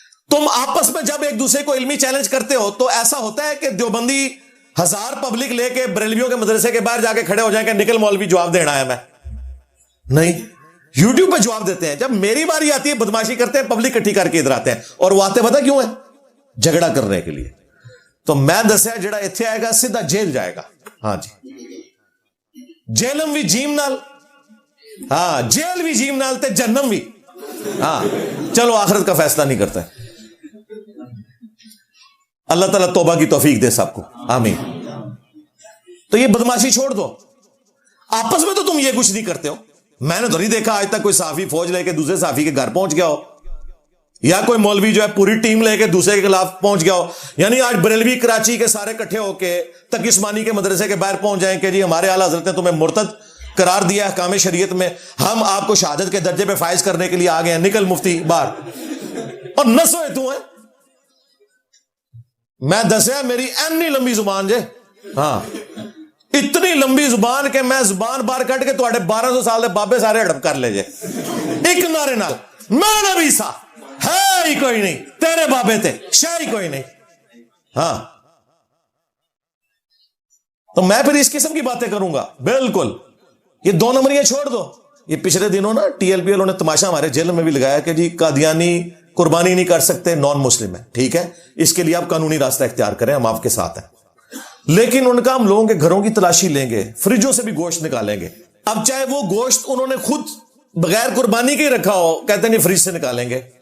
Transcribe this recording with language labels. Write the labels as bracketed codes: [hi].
[ur] تم آپس میں جب ایک دوسرے کو علمی چیلنج کرتے ہو تو ایسا ہوتا ہے کہ دیوبندی 1000 پبلک لے کے بریلویوں کے مدرسے کے باہر جا کے کھڑے ہو جائیں کہ نکل مولوی جواب دینا ہے. میں نہیں, یوٹیوب پہ جواب دیتے ہیں. جب میری باری آتی ہے بدماشی کرتے ہیں, پبلک اکٹھی کر کے ادھر آتے ہیں, اور وہ آتے پتہ کیوں ہے؟ جھگڑا کرنے کے لیے. [pa] تو میں دسیا جڑا ایتھے آئے گا سیدھا جیل جائے گا. ہاں جی, جیلم بھی جیم نال, ہاں جیل بھی جیم نال تے جنم بھی. [ur] ہاں چلو آخرت کا فیصلہ نہیں کرتا ہے. اللہ تعالیٰ توبہ کی توفیق دے سب کو, آمین. تو یہ بدماشی چھوڑ دو. آپس میں تو تم یہ کچھ نہیں کرتے ہو. میں نے تو نہیں دیکھا آج تک کوئی صحافی فوج لے کے دوسرے صحافی کے گھر پہنچ گیا ہو, یا کوئی مولوی جو ہے پوری ٹیم لے کے دوسرے کے خلاف پہنچ گیا ہو. یعنی آج بریلوی کراچی کے سارے کٹھے ہو کے تقی عثمانی کے مدرسے کے باہر پہنچ جائیں کہ جی ہمارے اعلیٰ حضرت نے تمہیں مرتد قرار دیا احکام شریعت میں, ہم آپ کو شہادت کے درجے پہ فائز کرنے کے لیے آ گئے ہیں, نکل مفتی باہر. اور نہ سوئے تو ہیں. [pa] میں دسیا میری اینی لمبی زبان جے, [ur] ہاں اتنی لمبی زبان [pa] کہ میں زبان باہر کٹ کے تواڈے 1200 سال دے بابے سارے ہڑپ کر لے جے ایک نعرے نال. میں نبی سا ہے ہی کوئی نہیں, تیرے بابے تے شے ہی کوئی نہیں. [ur] ہاں تو میں پھر اس قسم کی باتیں کروں گا. بالکل یہ 2 نمبریاں چھوڑ دو. یہ پچھلے دنوں نا ٹی ایل پی والوں نے تماشا ہمارے جیل میں بھی لگایا کہ جی قادیانی قربانی نہیں کر سکتے, نان مسلم ہے, ٹھیک ہے اس کے لیے آپ قانونی راستہ اختیار کریں, ہم آپ کے ساتھ ہیں. لیکن ان کا ہم لوگوں کے گھروں کی تلاشی لیں گے, فریجوں سے بھی گوشت نکالیں گے. اب چاہے وہ گوشت انہوں نے خود بغیر قربانی کے ہی رکھا ہو, کہتے نہیں فریج سے نکالیں گے.